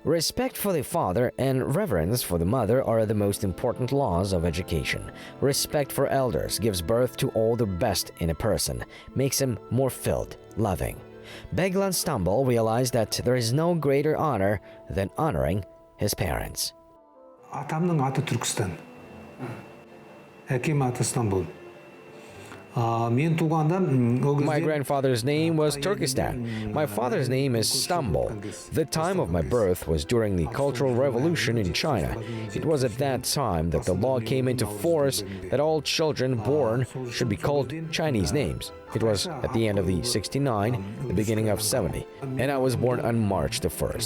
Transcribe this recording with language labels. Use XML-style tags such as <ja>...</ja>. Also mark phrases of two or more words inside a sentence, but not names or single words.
<en>Respect for the father and reverence for the mother are the most important laws of education. Respect for elders gives birth to all the best in a person, makes him more filled, loving. Beglan Stambol realized that there is no greater honor than honoring his parents.</en> <kk>Атамның аты Түркістан. Әкем аты Стамбул. Мен туғанда</kk> <en>My grandfather's name was Turkestan. My father's name is Stambol. The time of my birth was during the Cultural Revolution in China. It was at that time that the law came into force that all children born should be called Chinese names. It was at the end of the 69, the beginning of 70, and I was born on March the 1st.</en>